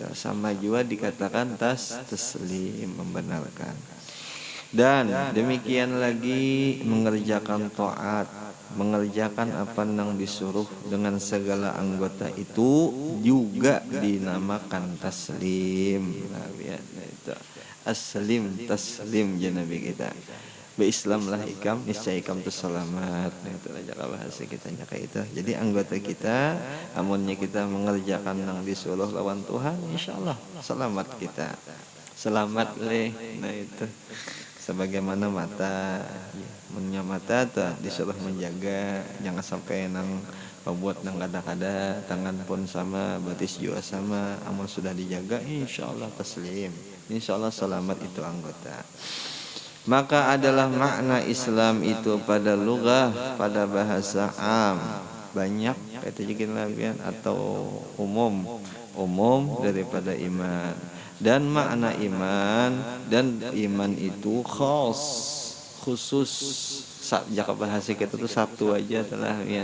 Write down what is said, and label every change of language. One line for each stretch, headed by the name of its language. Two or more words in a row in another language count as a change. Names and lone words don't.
Indonesian: Sama juga dikatakan taslim, membenarkan. Dan demikian lagi mengerjakan taat, mengerjakan apa yang disuruh dengan segala anggota itu juga dinamakan taslim. Nah, ya, itu
Arabic: أسلم تسلم
Indonesian: ya Nabi kita.
Banjar: Islam lah ikam, niscaya ikam tu selamat. Nah, itu aja bahasa kita kayak itu. Jadi anggota kita, amunnya kita mengerjakan yang disuruh lawan Tuhan, insyaallah selamat kita. Selamat leh. Nah itu. Sebagaimana mata, punya mata tuh disuruh menjaga, jangan sampai nang membuat nang kada-kada, tangan pun sama, batis juga sama, amun sudah dijaga, insyaallah taslim, insyaallah selamat itu anggota. Maka adalah makna Islam itu pada lughah, pada bahasa am, banyak kata labian atau umum daripada iman. Dan makna iman, dan iman itu khusus jaka bahasa kita tuh satu aja telah ya.